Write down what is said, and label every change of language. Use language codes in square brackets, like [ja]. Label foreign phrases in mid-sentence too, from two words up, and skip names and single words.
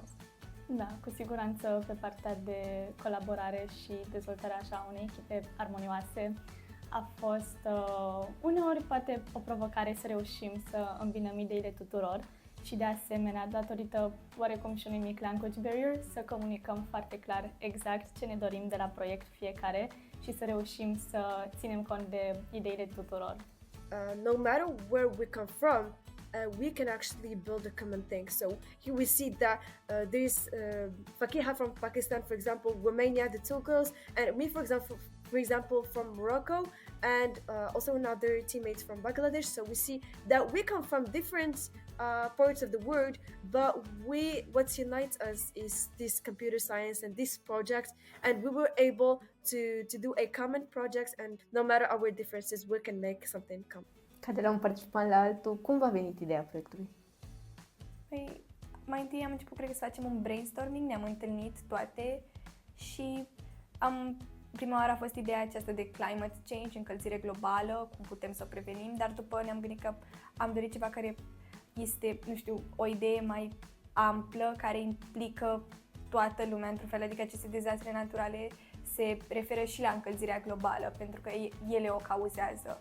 [ro] Da, cu siguranță pe partea de colaborare și dezvoltarea așa unei echipe armonioase a fost uneori poate o provocare să reușim să îmbinăm ideile tuturor și de asemenea, datorită oarecum și unui mic [en] language barrier, [ro] să comunicăm foarte clar exact ce ne dorim de la proiect fiecare și să reușim să ținem cont de ideile tuturor. [en] No matter where we come from, we can actually build a common thing. So here we see that there's Fakiha from Pakistan, for example, Romania, the two girls, and me, for example, from Morocco, and also another teammates from Bangladesh. So we see that we come from different parts of the world, but what unites us is this computer science and this project, and we were able to do a common project, and no matter our differences, we can make something common. [ro] Ca de la un participant la altul, cum v-a venit ideea proiectului? Păi, mai întâi am început, cred că, să facem un brainstorming, ne-am întâlnit toate și prima oară a fost ideea aceasta de [en] climate change, [ro] încălzire globală, cum putem să o prevenim, dar după ne-am gândit că am dorit ceva care este, nu știu, o idee mai amplă, care implică toată lumea într-un fel, adică aceste dezastre naturale se referă și la încălzirea globală, pentru că ele o cauzează.